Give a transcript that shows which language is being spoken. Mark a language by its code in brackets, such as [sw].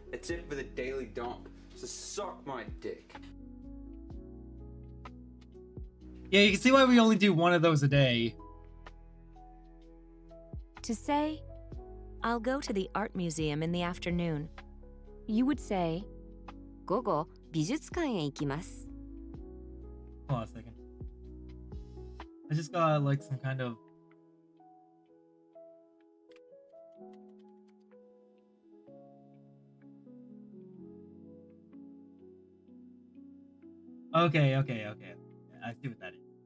[en] That's it for the daily dump. So suck my dick. Yeah, you can see why we only do one of those a day. To say, I'll go to the art museum in the afternoon, you would say, [ja] 午後美術館へ行きます [en] Hold on a second. I just got like some kind of... Okay. I see what that is.